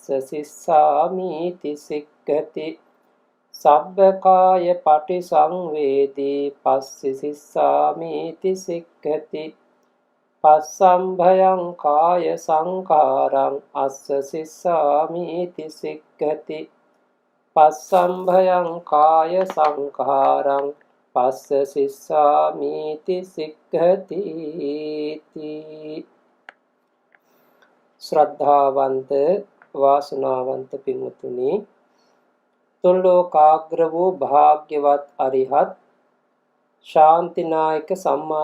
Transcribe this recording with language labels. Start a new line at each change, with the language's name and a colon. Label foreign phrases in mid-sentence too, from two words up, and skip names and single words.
Pali: සිස්සාමීති සික්ඛති සබ්බකාය පටිසංවේදී පස්ස සිස්සාමීති සික්ඛති පස්සම්භයං කාය සංඛාරං අස්ස සිස්සාමීති සික්ඛති පස්සම්භයං කාය සංඛාරං පස්ස සිස්සාමීති සික්ඛති
Sinhala: ශ්‍රද්ධාවන්ත වාසනාවන්ත පින්වතුනි තුන් ලෝකාග්‍ර වූ භාග්‍යවත් අරිහත් ශාන්තිනායක සම්මා